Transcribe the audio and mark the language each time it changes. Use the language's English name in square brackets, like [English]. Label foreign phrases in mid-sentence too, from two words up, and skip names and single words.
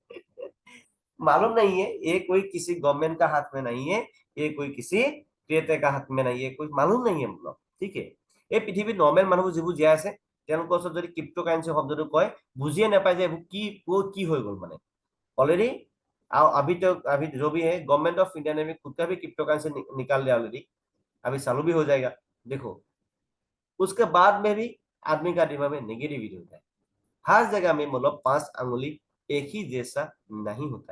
[Hindi] मालूम नहीं है ये कोई किसी गवर्नमेंट का हाथ में नहीं है ये कोई किसी क्रिएटर का हाथ में नहीं है कोई मालूम नहीं है मतलब ठीक है [Assamese] এই পৃথিৱীত নৰ্মেল মানুহবোৰ যিবোৰ জীয়াই আছে তেওঁলোকৰ ওচৰত যদি ক্ৰিপ্টো কাৰেন্সি শব্দটো কয় বুজিয়ে নাপায় যে এইবোৰ কি হৈ গ'ল মানে [Hindi] ऑलरेडी अभी तो अभी जो भी है गवर्नमेंट ऑफ इंडिया ने भी खुद का भी [English] crypto currency [Hindi] निकाल लिया ऑलरेडी अभी चालू भी हो जाएगा देखो उसके बाद में भी आदमी का दिमाग में नेगेटिविटी होता है। हर जगह में मतलब 5 अंगुली एक ही जैसा नहीं होता है।